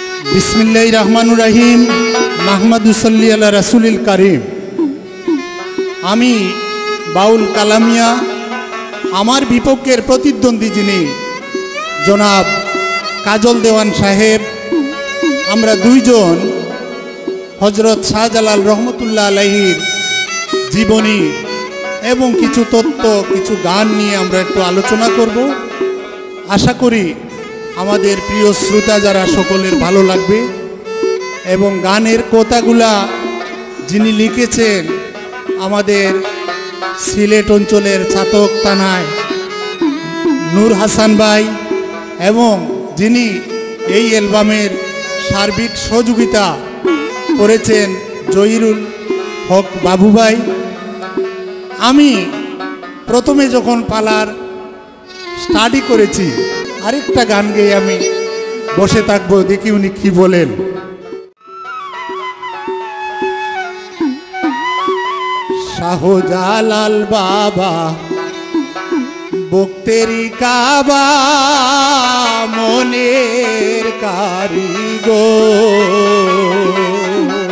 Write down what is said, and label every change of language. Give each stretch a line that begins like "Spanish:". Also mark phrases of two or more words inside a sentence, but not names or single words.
Arabic: بسم الله الرحمن الرحيم نحمده ونصلي على رسوله الكريم.
Bangla: আমি বাউল কালামিয়া আমার বিপক্ষের প্রতিদ্বন্দ্বী যিনি জনাব কাজল দেওয়ান সাহেব আমরা দুইজন হজরত শাহজালাল রহমতুল্লাহ আলাইহির জীবনী এবং কিছু তত্ত্ব কিছু গান নিয়ে আমরা একটু আলোচনা করব। আশা করি আমাদের প্রিয় শ্রোতা যারা সকলের ভালো লাগবে এবং গানের কথাগুলো যিনি লিখেছেন আমাদের সিলেট অঞ্চলের ছাতক থানায় নূর হাসান ভাই এবং যিনি এই এলবামের সার্বিক সহযোগিতা করেছেন জহিরুল হক বাবু ভাই। আমি প্রথমে যখন পালার স্টাডি করেছি আরেকটা গান গেয়ে আমি বসে থাকবো, দেখি উনি কি বলেন। শাহজালাল বাবা বক্তেরি কাবা মনের কারিগর,